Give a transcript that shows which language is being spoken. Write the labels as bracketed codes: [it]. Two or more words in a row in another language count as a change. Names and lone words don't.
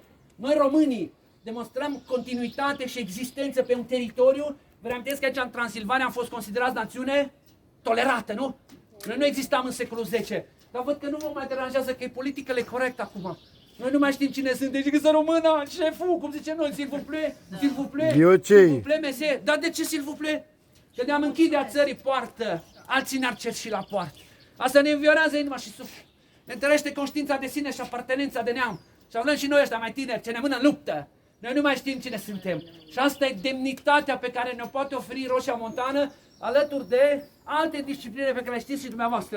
[ro] Noi românii demonstrăm continuitate și existență pe un teritoriu. Vă reamintesc că aici în Transilvania am fost considerați națiune tolerată, nu? Noi nu existam în secolul X, dar văd că nu vă mai deranjează că e politicele corect acum. Noi nu mai știm cine sunt, deci că să română, șeful, cum zicem noi, [fr] s'il vous plaît, s'il vous plaît, s'il vous plaît, monsieur. [ro] Dar de ce [fr] s'il vous plaît? [ro] Că ne-am închidea țării poartă, alții ne-ar cerși la poartă. Asta ne înviorează inima și suflet. Ne întărește conștiința de sine și apartenența de neam. Și avem și noi ăștia mai tineri, ce ne mână în luptă. Noi nu mai știm cine suntem. Și asta e demnitatea pe care ne-o poate oferi Roșia Montană, alături de alte discipline pe care le știți și dumneavoastră.